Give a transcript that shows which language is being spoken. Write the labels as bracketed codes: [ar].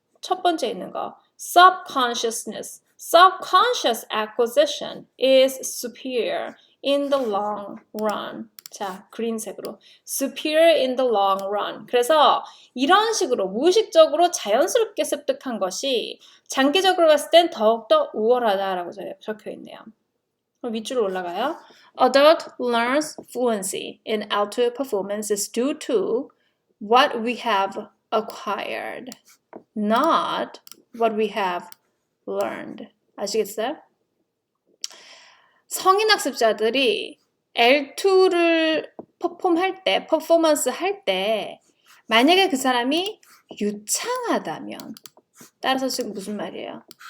[ko] 첫 번째 있는 거, subconsciousness. [en] Subconscious acquisition is superior in the long run. [ko] 자, 그린색으로. [en] superior in the long run. [ko] 그래서 이런 식으로 무의식적으로 자연스럽게 습득한 것이 장기적으로 봤을 땐 더욱더 우월하다라고 적혀 있네요. 그럼 밑줄로 올라가요. [en] Adult learns fluency in alto performance is due to what we have acquired, not what we have learned. [ko] 아시겠어요? 성인 학습자들이 L2를 퍼포먼스 할 때 만약에 그 사람이 유창하다면, 따라서 지금 무슨 말이에요?